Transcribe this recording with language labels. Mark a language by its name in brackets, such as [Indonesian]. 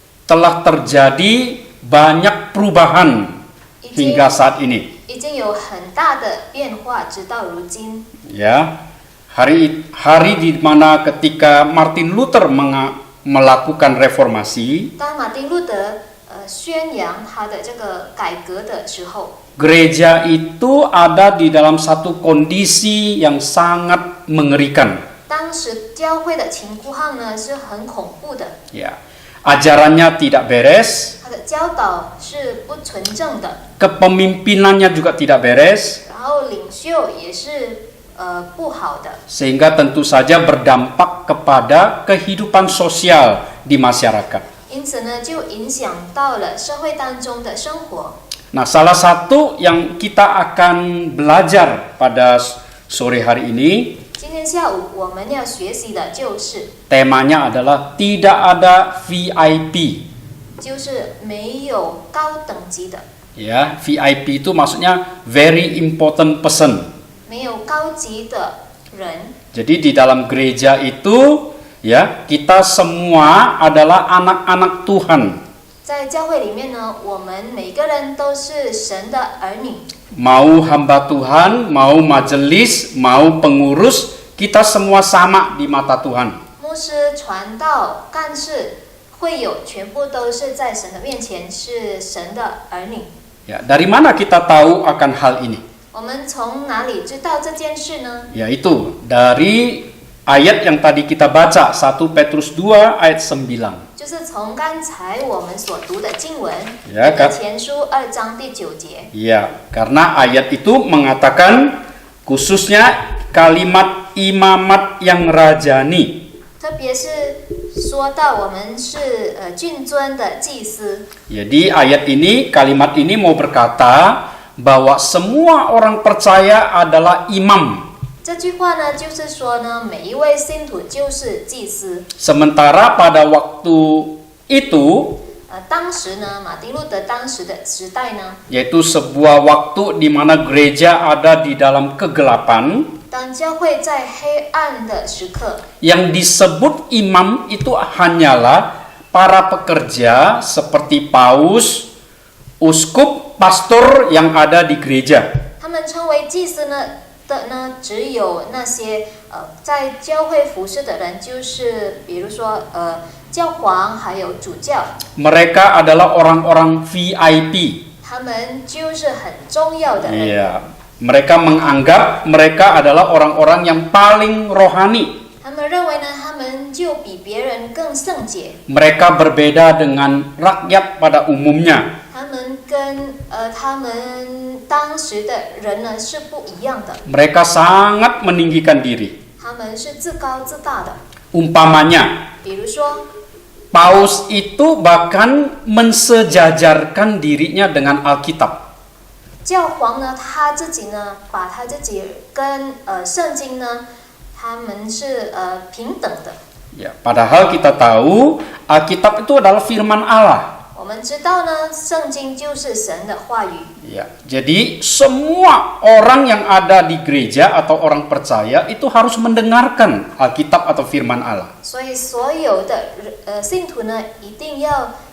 [Indonesian] telah terjadi banyak perubahan hingga saat ini. [Chinese] 已经有很大的变化，直到如今。 [Indonesian] Ya, hari di mana ketika Martin Luther melakukan reformasi, [Chinese] 当马丁路德宣扬他的这个改革的时候， [Indonesian] gereja itu ada di dalam satu kondisi yang sangat mengerikan. [Chinese] 当时教会的情况呢是很恐怖的， [Indonesian] Ya, ajarannya tidak beres, [Chinese] 他的教导是不纯正的， [Indonesian] kepemimpinannya juga tidak beres, [Chinese] 然后领袖也是不好的， [Indonesian] sehingga tentu saja berdampak kepada kehidupan sosial di masyarakat. [Chinese] 因此呢就影响到了社会当中的生活。 [Indonesian] Nah, salah satu yang kita akan belajar pada sore hari ini, [Chinese] 今天下午我们要学习的就是 [Indonesian] temanya adalah tidak ada VIP. [Chinese] 就是没有高等级的， [Indonesian] Ya, VIP itu maksudnya [English] very important person. [Chinese] 没有高级的人。 [Indonesian] Jadi di dalam gereja itu, ya, kita semua adalah anak-anak Tuhan. [Chinese] 在教会里面呢，我们每个人都是神的儿女， [Indonesian] Mau hamba Tuhan, mau majelis, mau pengurus, kita semua sama di mata Tuhan. [Chinese] 牧师、传道、干事、会友，全部都是在神的面前是神的儿女。 [Indonesian] Ya, dari mana kita tahu akan hal ini? [Chinese] 我们从哪里知道这件事呢？ [Indonesian] Yaitu dari ayat yang tadi kita baca, 1 Petrus 2 ayat 9. [Chinese] 就是从刚才我们所读的经文， [Indonesian] Ya, [Chinese] 彼得前书2章第9节。 [Indonesian] Ya, karena ayat itu mengatakan khususnya kalimat imamat yang rajani. [Chinese] 特别是说到我们是君尊的祭司， [Indonesian] Jadi ayat ini, kalimat ini mau berkata bahwa semua orang percaya adalah imam. [Chinese] 这句话呢，就是说呢，每一位信徒就是祭司。 [Indonesian] Sementara pada waktu itu, [Chinese] 当时呢，马丁路德当时的时代呢， [Indonesian] yaitu sebuah waktu di mana gereja ada di dalam kegelapan, [Chinese] 当教会在黑暗的时刻， [Indonesian] yang disebut imam itu hanyalah para pekerja seperti paus, uskup, pastor yang ada di gereja. [Chinese] 他们称为祭司只有那些在教会服侍的人，就是比如说教皇还有主教， [Indonesian] Mereka adalah orang-orang VIP. [Chinese] 他们就是很重要的人。 [Indonesian] Iya, mereka menganggap mereka adalah orang-orang yang paling rohani. [Chinese] 他们认为呢，他们就比别人更圣洁。 [Indonesian] Mereka berbeda dengan rakyat pada umumnya. [Chinese] 他们跟他们当时的人呢是不一样的， [Indonesian] Mereka sangat meninggikan diri. [Chinese] 他们是自高自大的。 [Indonesian] Umpamanya, [Chinese] 比如说， [Indonesian] paus itu bahkan mensejajarkan dirinya dengan Alkitab. [Chinese] 教皇呢他自己呢把他自己跟圣经呢，他们是平等的。 [Indonesian] Ya, padahal kita tahu Alkitab itu adalah firman Allah. [Chinese] 我们知道呢，圣经就是神的话语。 [Indonesian] Ya, jadi semua orang yang ada di gereja atau orang percaya itu harus mendengarkan Alkitab atau firman Allah. [Chinese] 所以所有的信徒呢，一定要